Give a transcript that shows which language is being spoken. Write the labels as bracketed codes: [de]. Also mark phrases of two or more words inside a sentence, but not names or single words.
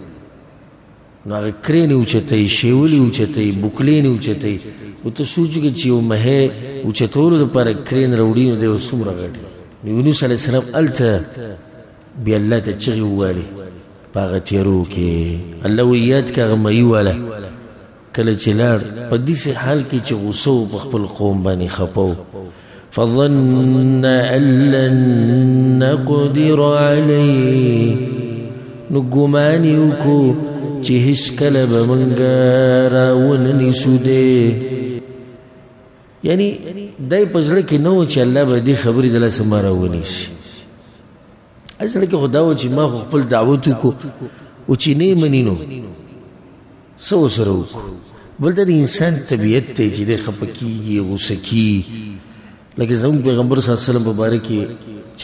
[ps] نو هغه کرین یې اوچتوي شیول یې اوچتوي بوکلین یې اوچتوي او ته سوچ وکړه چې یو مهی اوچتولو دپاره کرین راوړي نو دی اوس څومره غټ نو یونس [ar] علیه السلام [ps] هلته بیا الله ته چغې ووالې په هغه تیارو کې الله وایي یاد که هغه مهي واله کله چې لاړ په داسې حال کې چې غوسه و په خپل قوم باندې خپه و [ar] فظن ان لن نقدر علیه [ps] نو ګمان یې وکړو چې هېڅکله به موږ راونه نیسو دی یعنی دی په زړه کې نه و چې الله به دې خبرې د لاسه ما راونیسي زړه کې خو دا و چې ما خو خپل دعوت وکړو او چې نه یې مني نو څه ورسره وکړو بل دا د انسان طبیعت دی چې دی خفه کېږي غوسه کېږي لکه زموږ پیغمبر [ar] صلی الله علیه وسلم [ps] په باره کې چې